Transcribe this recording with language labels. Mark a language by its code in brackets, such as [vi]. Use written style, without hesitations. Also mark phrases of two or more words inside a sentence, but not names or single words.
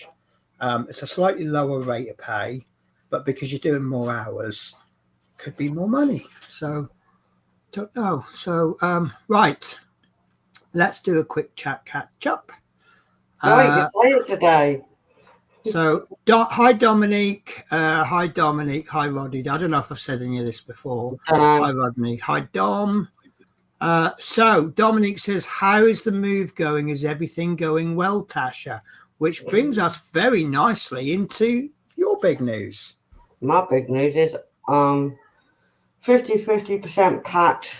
[en] It's a slightly lower rate of pay, but because you're doing more hours, could be more money. So, don't know. So, right. Let's do a quick chat catch up. You're quiet today. So, hi Dominique. Hi Dominique. Hi Roddy. I don't know if I've said any of this before. Hi Rodney. Hi Dom. So Dominique says, how is the move going? Is everything going well, Tasha? Which brings us very nicely into your big news. My big news is 50% packed.